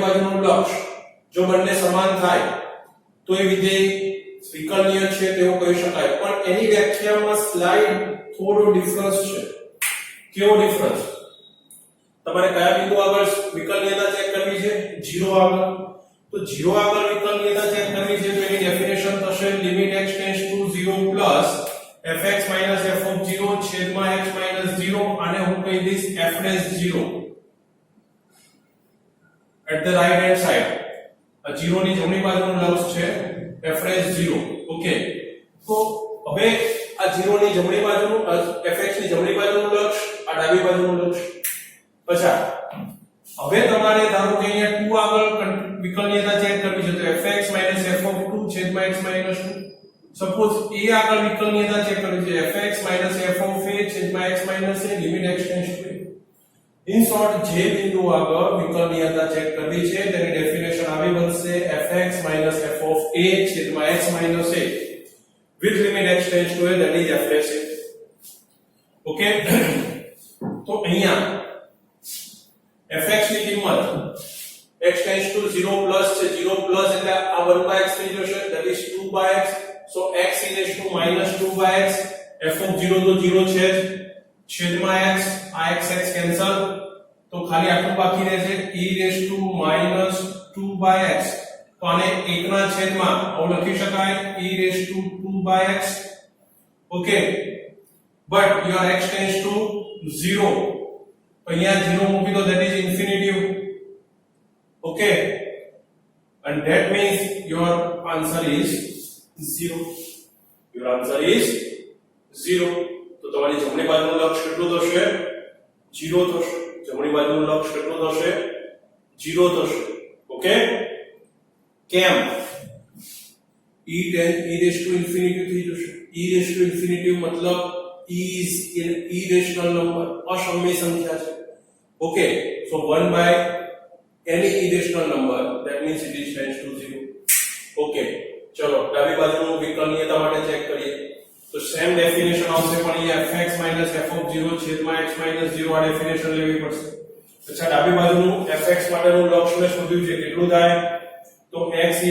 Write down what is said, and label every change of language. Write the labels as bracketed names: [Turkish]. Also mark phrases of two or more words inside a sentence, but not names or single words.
[Gujarati] બાજુનું લક્ષ જો બંને સમાન થાય તો એ વિધેય વિકલનીય છે તેવું કહી શકાય પણ એની વ્યાખ્યામાં સ્લાઇડ થોડો ડિફરન્સ છે કેવો ડિફરન્સ તમારે કયા બિંદુ આગળ વિકલનીયતા ચેક કરવી છે 0 આગળ તો 0 આગળ વિકલનીયતા ચેક કરવી છે તો એની ડેફિનેશન થશે [English] limit x → 0 plus [Gujarati] fx - f(0) છેદમાં x - 0 આને હું કહી દઈશ f'0 [English] at the right hand side [Gujarati] આ 0 ની જમણી બાજુનું લક્ષ છે f'0 ઓકે તો હવે આ 0 ની જમણી બાજુનું fx ની જમણી બાજુનું લક્ષ આ ડાબી બાજુનું લક્ષ પછી હવે તમારે ધારો કે અહીંયા 2 આગળ વિકલનીયતા ચેક કરવી છે તો fx - f(2) છેદમાં x - 2 સપોઝ a આગળ વિકલનીયતા ચેક કરવી છે fx - f(a) છેદમાં x - a [English] limit x → 2 in short [Gujarati] જે બિંદુ આગળ વિકલનીયતા ચેક કરવી છે તેની ડેફિનેશન આવી બનશે fx - f(a) છેદમાં x - a [English] with limit x → 2 that is f'. [Gujarati] ઓકે તો અહીંયા fx ની કિંમત x → 0 પ્લસ છે 0 પ્લસ એટલે આ 1/x થઈ જશે [English] that is 2/x so x - 2/x [Gujarati] f(0) તો 0 છે છેદમાં x આ x કેન્સલ તો ખાલી આટલું બાકી રહેશે e2/x તો આને 1 ના છેદમાં આવું લખી શકાય e2/x ઓકે [English] but your [Gujarati] x → 0 અહીંયા 0 મૂકી દો [English] that is infinitive okay and that means your answer is 0 your answer is 0 [Gujarati] તો તમારી જમણી બાજુનું લક્ષ કેટલું થશે 0 થશે જમણી બાજુનું લક્ષ કેટલું થશે 0 થશે ઓકે કેમ e ઇન્ફિનિટી થઈ જશે e ઇન્ફિનિટી મતલબ [English] is an irrational number [Gujarati] અસમય સંખ્યા છે [English] okay so 1 by any irrational number that means it is tends to 0 okay [Gujarati] ચલો ડાબી બાજુનું વિકલનીયતા માટે ચેક કરીએ તો [English] same definition [Gujarati] આવશે પણ અહીંયા fx - f(0) છેદમાં x - 0 આ ડેફિનેશન લેવી પડશે અચ્છા ડાબી બાજુનું fx માટેનું લક્ષ મેં શોધ્યું છે કેટલું થાય તો x